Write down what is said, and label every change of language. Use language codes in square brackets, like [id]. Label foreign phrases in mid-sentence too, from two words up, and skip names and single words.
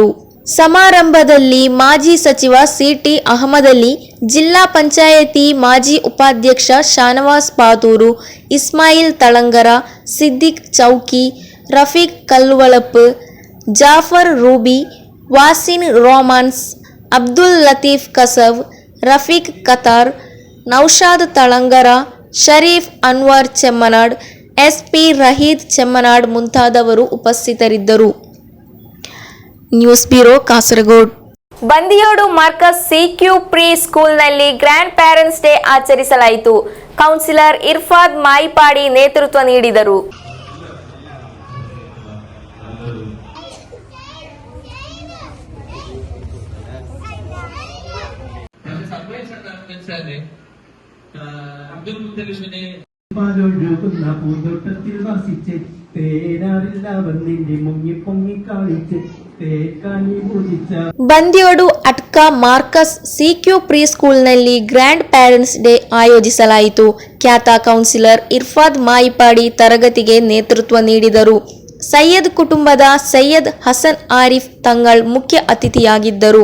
[kn] ಸಮಾರಂಭದಲ್ಲಿ ಮಾಜಿ ಸಚಿವ CT ಅಹಮದ್ ಅಲಿ, ಜಿಲ್ಲಾ ಪಂಚಾಯಿತಿ ಮಾಜಿ ಉಪಾಧ್ಯಕ್ಷ ಶಾನವಾಸ್ ಪಾತೂರು, ಇಸ್ಮಾಯಿಲ್ ತಳಂಗರ, ಸಿದ್ದಿಕ್ ಚೌಕಿ, ರಫೀಕ್ ಕಲ್ಲುವಳಪ್, ಜಾಫರ್ ರೂಬಿ, ವಾಸಿನ್ ರೋಮಾನ್ಸ್, ಅಬ್ದುಲ್ ಲತೀಫ್ ಕಸವ್, ರಫೀಕ್ ಕತಾರ್, ನೌಶಾದ್ ತಳಂಗರ, ಶರೀಫ್ ಅನ್ವರ್ ಚೆಮ್ಮನಾಡ್, SP ರಹೀದ್ ಚೆಮ್ಮನಾಡ್ ಮುಂತಾದವರು ಉಪಸ್ಥಿತರಿದ್ದರು. ನ್ಯೂಸ್ ಬ್ಯೂರೋ ಕಾಸರಗೋಡು. ಬಂದಿಯೋಡು ಮಾರ್ಕಸ್ CQ ಪ್ರೀ ಸ್ಕೂಲ್ನಲ್ಲಿ ಗ್ರ್ಯಾಂಡ್ ಪೇರೆಂಟ್ಸ್ ಡೇ ಆಚರಿಸಲಾಯಿತು. ಕೌನ್ಸಿಲರ್ ಇರ್ಫಾದ್ ಮಾಯಿಪಾಡಿ ನೇತೃತ್ವ ನೀಡಿದರು. [ml] പൂന്തോട്ടത്തിൽ വസിച്ച് തേനാറില്ല വന്നിന്റെ മുങ്ങി പൊങ്ങി കാണിച്ച് [kn] ಬಂದಿಯೋಡು ಅಟ್ಕಾ ಮಾರ್ಕಸ್ CQ ಪ್ರೀ ಸ್ಕೂಲ್ನಲ್ಲಿ ಗ್ರ್ಯಾಂಡ್ ಪೇರೆಂಟ್ಸ್ ಡೇ ಆಯೋಜಿಸಲಾಯಿತು. ಖ್ಯಾತ ಕೌನ್ಸಿಲರ್ ಇರ್ಫಾದ್ ಮಾಯಿಪಾಡಿ ತರಗತಿಗೆ ನೇತೃತ್ವ ನೀಡಿದರು. ಸೈಯದ್ ಕುಟುಂಬದ ಸೈಯದ್ ಹಸನ್ ಆರಿಫ್ ತಂಗಳ್ ಮುಖ್ಯ ಅತಿಥಿಯಾಗಿದ್ದರು.